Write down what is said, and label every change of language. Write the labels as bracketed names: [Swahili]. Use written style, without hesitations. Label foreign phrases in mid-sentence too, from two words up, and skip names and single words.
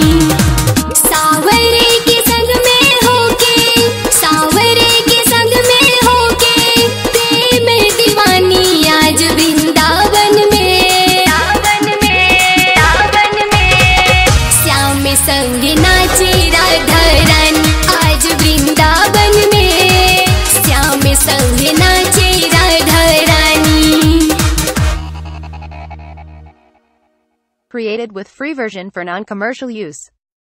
[Hindi] सावरे के संग में होके, सावरे के संग में होके, प्रेम दीवानी आज वृंदावन में, श्याम संग नाचे राधा रानी आज वृंदावन में, संग नाचे राधा रानी। [English] Created with free version for non-commercial use.